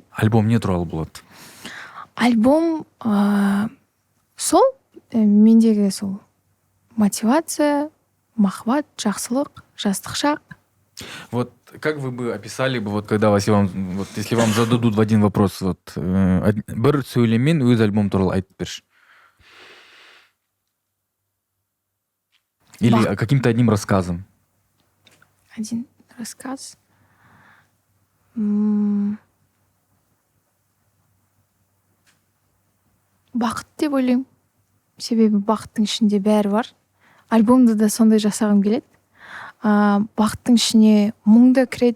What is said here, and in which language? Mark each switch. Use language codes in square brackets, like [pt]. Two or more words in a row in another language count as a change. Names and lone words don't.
[kk] Альбом не туралы болады? Альбом сол мендегі сол мотивация, махаббат, жақсылық, жастық шақ. [ru] Вот как вы бы описали бы, вот когда если вам зададут в один вопрос, вот [kk] бір сөйлеммен өз альбом туралы айтып берші. [ru] Или каким-то одним рассказом. Один рассказ. [kk] Бақыт деп ойлаймын. Себебі бақыттың ішінде бәрі бар. Альбомды да сондай жасағым келеді. Бақыттың ішіне мұңды кіреді.